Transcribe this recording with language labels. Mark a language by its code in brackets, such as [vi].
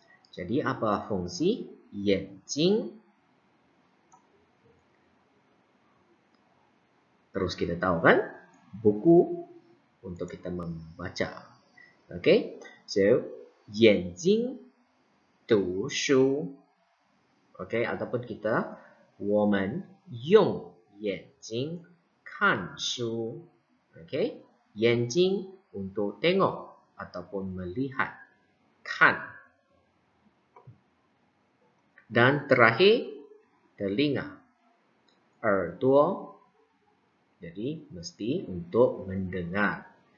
[ms] Jadi apa fungsi 眼睛? Terus kita tahu kan buku untuk kita membaca. [zh] Okay, so 眼睛读书. [ms] Okay, ataupun kita [zh] 我们用眼睛看书. [ms] Okay, 眼睛 untuk tengok ataupun melihat. Kan. Dan terakhir telinga. 耳朵. Jadi mesti untuk mendengar.